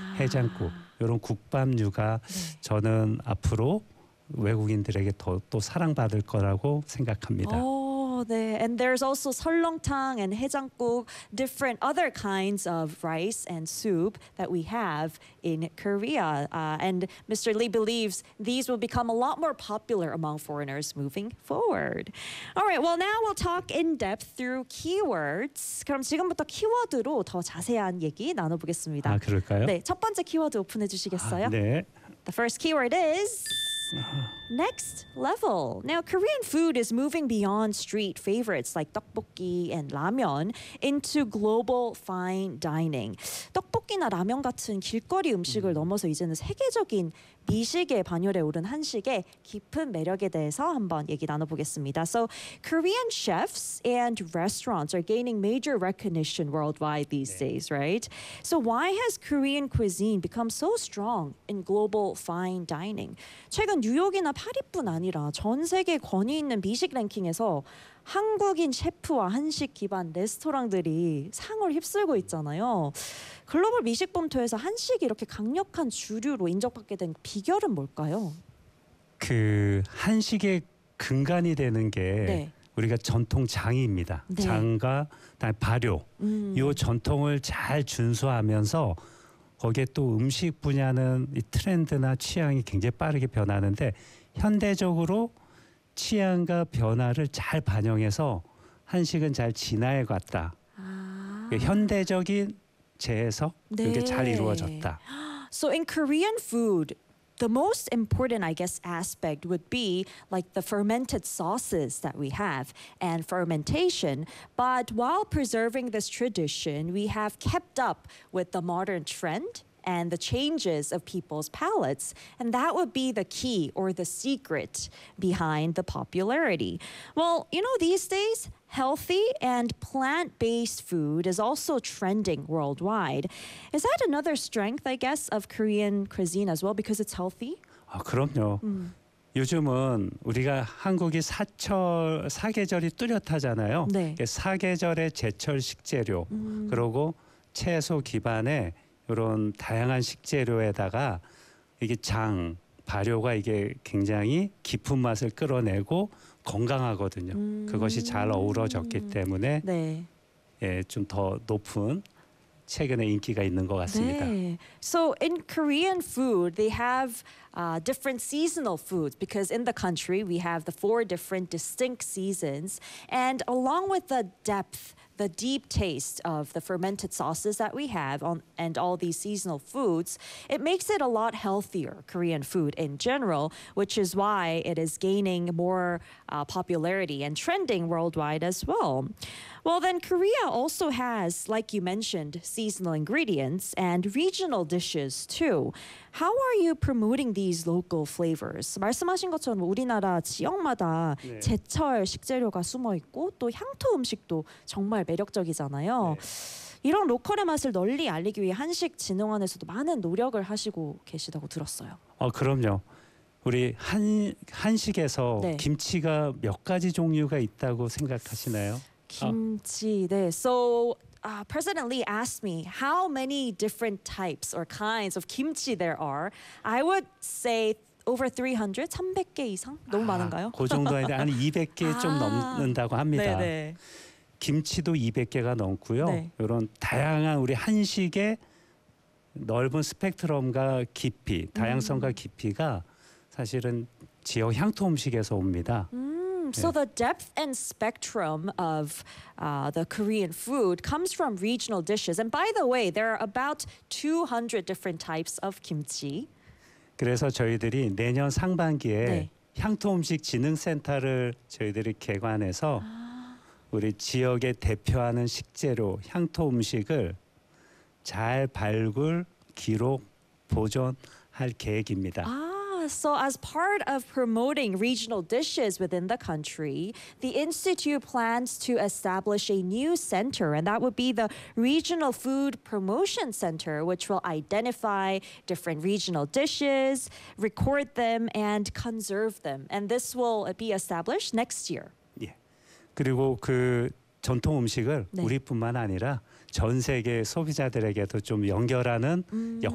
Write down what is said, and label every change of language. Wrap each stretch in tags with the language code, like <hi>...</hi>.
<ko>해장국 이런 국밥류가 네. 저는 앞으로 외국인들에게 더 또 사랑받을 거라고 생각합니다. 네.</ko> <en>And there's also 설렁탕 and 해장국, different other kinds of rice and soup that we have in Korea. And Mr. Lee believes these will become a lot more popular among foreigners moving forward. All right. Well, now we'll talk in depth through keywords.</en> <ko>그럼 지금부터 키워드로 더 자세한 얘기 나눠보겠습니다. 아, 그럴까요? 네. 첫 번째 키워드 오픈해 주시겠어요? 아, 네.</ko> <en>The first keyword is... Next level. Now, Korean food is moving beyond street favorites like tteokbokki and ramyeon into global fine dining.</en> <ko>떡볶이나 라면 같은 길거리 음식을 넘어서 이제는 세계적인 미식의 반열에 오른 한식의 깊은 매력에 대해서 한번 얘기 나눠보겠습니다.</ko> <en>So, Korean chefs and restaurants are gaining major recognition worldwide these days, right? So, why has Korean cuisine become so strong in global fine dining?</en> <ko>최근 뉴욕이나 파리뿐 아니라 전 세계 권위 있는 미식 랭킹에서 한국인 셰프와 한식 기반 레스토랑들이 상을 휩쓸고 있잖아요. 글로벌 미식 본토에서 한식이 이렇게 강력한 주류로 인정받게 된 비결은 뭘까요? 그 한식의 근간이 되는 게 네. 우리가 전통 장이입니다. 네. 장과 다음에 발효. 이 전통을 잘 준수하면서 거기에 또 음식 분야는 이 트렌드나 취향이 굉장히 빠르게 변하는데 현대적으로 취향과 변화를 잘 반영해서 한식은 잘 진화해 갔다. 아. 현대적인 재해석 네. 이게 잘 이루어졌다.</ko> <en>So in Korean food, the most important, I guess, aspect would be like the fermented sauces that we have and fermentation. But while preserving this tradition, we have kept up with the modern trend. And the changes of people's palates. And that would be the key or the secret behind the popularity. Well, you know, these days, healthy and plant-based food is also trending worldwide. Is that another strength, I guess, of Korean cuisine as well, because it's healthy?</en> <ko>아, 그럼요. 요즘은 우리가 한국이 사계절이 뚜렷하잖아요. 네. 사계절의 제철 식재료, 그리고 채소 기반의 이런 다양한 식재료에다가 이게 장, 발효가 이게 굉장히 깊은 맛을 끌어내고 건강하거든요. 그것이 잘 어우러졌기 때문에 네. 예, 좀 더 높은 최근에 인기가 있는 것 같습니다. 네.</ko> <en>So in Korean food, they have different seasonal foods because in the country, we have the four different distinct seasons. And along with the depth, the deep taste of the fermented sauces that we have on, and all these seasonal foods, it makes it a lot healthier, Korean food in general, which is why it is gaining more popularity and trending worldwide as well. Well, then Korea also has, like you mentioned, seasonal ingredients and regional dishes too. How are you promoting these local flavors?</en> <ko>말씀하신 것처럼 우리나라 지역마다 네. 제철 식재료가 숨어있고 또 향토 음식도 정말 매력적이잖아요. 네. 이런 로컬의 맛을 널리 알리기 위해 한식 진흥원에서도 많은 노력을 하시고 계시다고 들었어요. 그럼요. 우리 한식에서 네. 김치가 몇 가지 종류가 있다고 생각하시나요? 김치, 네.</ko> <en>So, President Lee asked me how many different types or kinds of kimchi there are. I would say over 300,</en> <ko>300개 이상? 너무 많은가요? 그 정도인데 한 200개 좀 넘는다고 합니다. 네네. 김치도 200개가 넘고요. 네. 이런 다양한 우리 한식의 넓은 스펙트럼과 깊이, 다양성과 깊이가 사실은 지역 향토 음식에서 옵니다.</ko> <en>So the depth and spectrum of the Korean food comes from regional dishes. And by the way, there are about 200 different types of kimchi.</en> <ko>그래서 저희들이 내년 상반기에 네. 향토 음식 진흥 센터를 저희들이 개관해서 우리 지역에 대표하는 식재료 향토 음식을 잘 발굴, 기록, 보존할 계획입니다.</ko> <en>So as part of promoting regional dishes within the country, the Institute plans to establish a new center, and that would be the Regional Food Promotion Center, which will identify different regional dishes, record them, and conserve them. And this will be established next year.</en> <ko>예. 그리고 그 전통 음식을 네. 우리뿐만 아니라 전 세계 소비자들에게도 좀 연결하는 역할을</ko>